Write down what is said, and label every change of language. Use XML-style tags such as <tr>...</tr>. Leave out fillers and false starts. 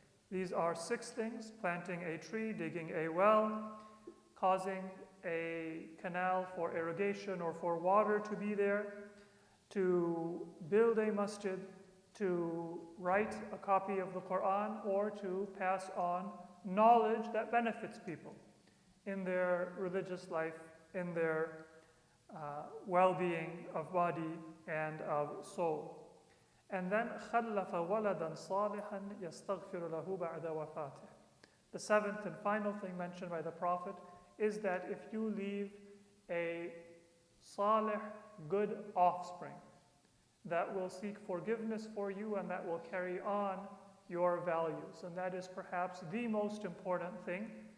<en>These are 6 things: planting a tree, digging a well, causing a canal for irrigation or for water to be there, to build a masjid, to write a copy of the Quran, or to pass on knowledge that benefits people in their religious life, in their well-being of body and of soul. And then</en> <ar>خَلَّفَ وَلَدًا صَالِحًا يَسْتَغْفِرُ لَهُ بَعْدَ وَفَاتِهِ.</ar> <en>The 7th and final thing mentioned by the Prophet is that if you leave a salih, good offspring that will seek forgiveness for you and that will carry on your values, and that is perhaps the most important thing.</en>